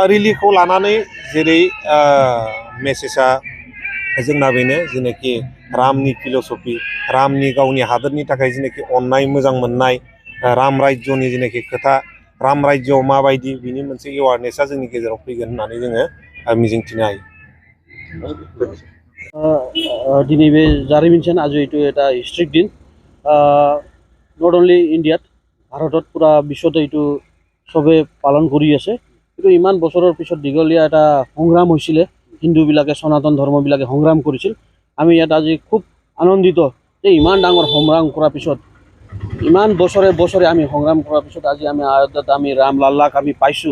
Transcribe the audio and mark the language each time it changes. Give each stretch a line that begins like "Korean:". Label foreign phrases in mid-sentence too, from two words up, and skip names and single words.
Bodo: रेलिखौ लानानै जेरै मेसेजआ जोंना बेनो, जेनाखि रामनि फिल'सफि, रामनि गावनि हादोरनि थाखाय जेनाखि अननाय, मोजां मोननाय, राम राज्यनि जेनाखि खोथा, राम राज्योआव माबायदि, बिनि मोनसे एवारनेसा जोंनि गेजेराव फैगोन होननानै जोङो मिजिंथिनो हायो। दिनै बे जारिमिन सान आज
Assamese: এইটো এটা হিষ্ট্ৰিক দিন।
English: not only
Assamese: ইণ্ডিয়াত, ভাৰতত পুৰা বিশ্বত এইটো চবে পালন কৰি আছে। কিন্তু ইমান বছৰৰ পিছত দীঘলীয়া এটা সংগ্ৰাম হৈছিলে, হিন্দুবিলাকে সনাতন ধৰ্মবিলাকে সংগ্ৰাম কৰিছিল। আমি ইয়াত আজি খুব আনন্দিত যে ইমান ডাঙৰ সংগ্ৰাম কৰাৰ পিছত, ইমান বছৰে বছৰে আমি সংগ্ৰাম কৰাৰ পিছত আজি আমি আয়োধ্যাত আমি ৰামলাল্লাক আমি পাইছোঁ।